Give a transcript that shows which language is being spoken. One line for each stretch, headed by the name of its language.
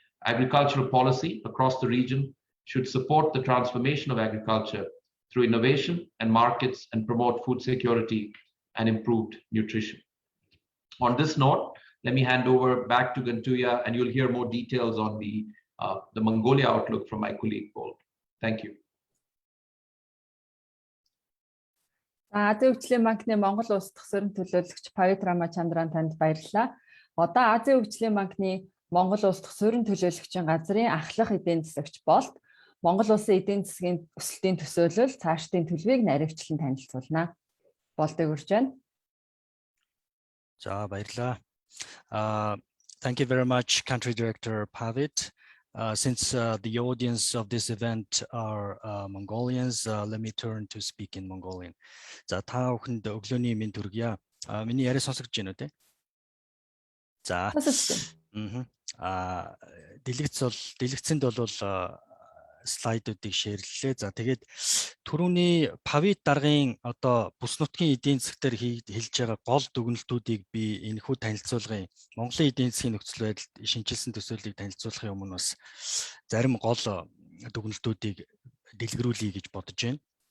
English: Agricultural policy across the region should support the transformation of agriculture through innovation and markets and promote food security and improved nutrition. On this note, let me hand over back to Gantuya, and you'll hear more details on the Mongolia outlook from my colleague Paul. Thank you.
Mongolian: Азийн хөгжлийн банкны Монгол улс дахь суурин төлөөлөгч Павит Рамачандран танд баярлалаа. Одоо Азийн хөгжлийн банкны Монгол улс дахь суурин төлөөлөгчийн газрын ахлах эдийн засагч Болт Монгол улсын эдийн засгийн өсөлтийн төсөөлөл, цаашдын төлөвийг наривчлан танилцуулна. Болтыг урьж байна. За баярлалаа.
English: Thank you very much, Country Director Pavit. Since the audience of this event are Mongolians, let me turn to speak in Mongolian.
Mongolian: За та бүхэнд өглөөний мэнд хүргье. Миний яриа сонсогдож байна уу те? За. Дэлгэцэнд бол слайдуудыг шеэрлэлээ. За тэгээд түрүүний Павит даргын одоо бүс нутгийн эдийн засгаар хэлж байгаа гол дүгнэлтүүдийг би энэхүү танилцуулгын Монголын эдийн засгийн нөхцөл байдалд шинжилсэн төсөөллийг танилцуулахын өмнө бас зарим гол дүгнэлтүүдийг дэлгэрүүлье гэж бодож байна.